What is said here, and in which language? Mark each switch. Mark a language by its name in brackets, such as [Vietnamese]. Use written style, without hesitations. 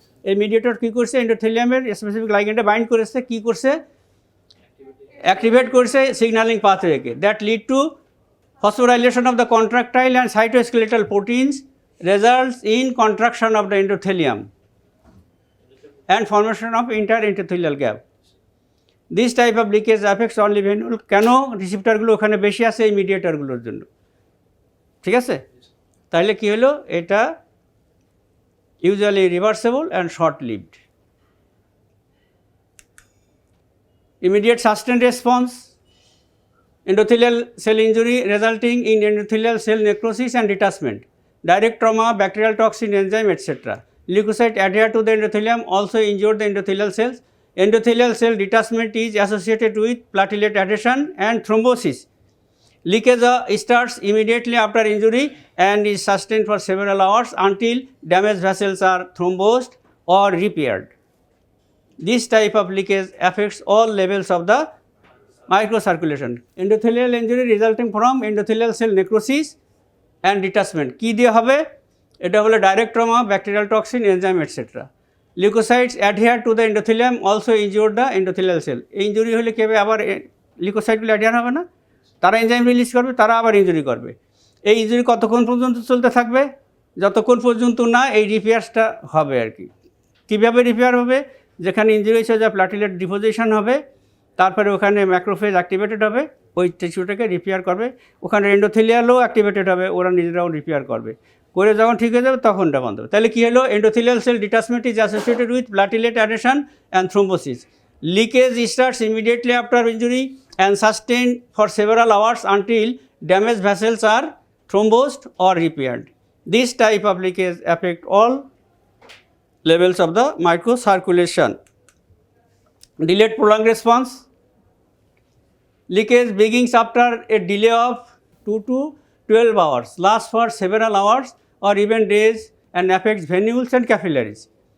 [Bangla] এই মিডিয়েটর কী করছে, এন্ডোথেলিয়ামের specific লাইগেন্ডে bind করেছে, কী করছে, অ্যাক্টিভেট করছে signalling পাথওয়েকে, [English] That lead to phosphorylation of the contractile and cytoskeletal proteins, results in contraction of the endothelium and formation of interendothelial gap. This type of leakage affects only venule. [Bangla] কেন রিসিপ্টরগুলো ওখানে বেশি আছে এই মিডিয়েটরগুলোর জন্য, ঠিক আছে? তাহলে কী হলো, এটা [English] usually reversible and short-lived. Immediate sustained response, endothelial cell injury resulting in endothelial cell necrosis and detachment, direct trauma, bacterial toxin, enzyme, etc. Leukocyte adhere to the endothelium, also injure the endothelial cells. Endothelial cell detachment is associated with platelet adhesion and thrombosis. Leakage starts immediately after injury and is sustained for several hours until damaged vessels are thrombosed or repaired. This type of leakage affects all levels of the microcirculation. Endothelial injury resulting from endothelial cell necrosis and detachment. [Bangla] কী দিয়ে হবে? এটা হলো [English] direct trauma, bacterial toxin, enzyme, etc. Leukocytes adhere to the endothelium, also injure the endothelial cell. [Bangla] এই injury হলে কী হবে, আবার লিউকোসাইটগুলো অ্যাডহিয়ার হবে না, তারা এনজাইম রিলিজ করবে, তারা আবার ইঞ্জুরি করবে। এই ইঞ্জুরি কতক্ষণ পর্যন্ত চলতে থাকবে? যতক্ষণ পর্যন্ত না এই রিপেয়ারসটা হবে আর কি। কীভাবে রিপেয়ার হবে? যেখানে ইঞ্জুরি হয়েছে যা প্লাটিলেট ডিপোজিশন হবে, তারপরে ওখানে ম্যাক্রোফেজ অ্যাক্টিভেটেড হবে, ওই টিস্যুটাকে রিপেয়ার করবে, ওখানে এন্ডোথেলিয়ালও অ্যাক্টিভেটেড হবে, ওরা নিজেরাও রিপেয়ার করবে, করে যখন ঠিক হয়ে যাবে তখনটা বন্ধ হবে। তাহলে কী হলো, [English] Endothelial cell detachment is associated with platelet adhesion and thrombosis. Leakage starts immediately after injury and sustained for several hours until damaged vessels are thrombosed or repaired. This type of leakage affect all levels of the microcirculation. Delayed prolonged response. Leakage begins after a delay of 2 to 12 hours, lasts for several hours or even days and affects venules and capillaries.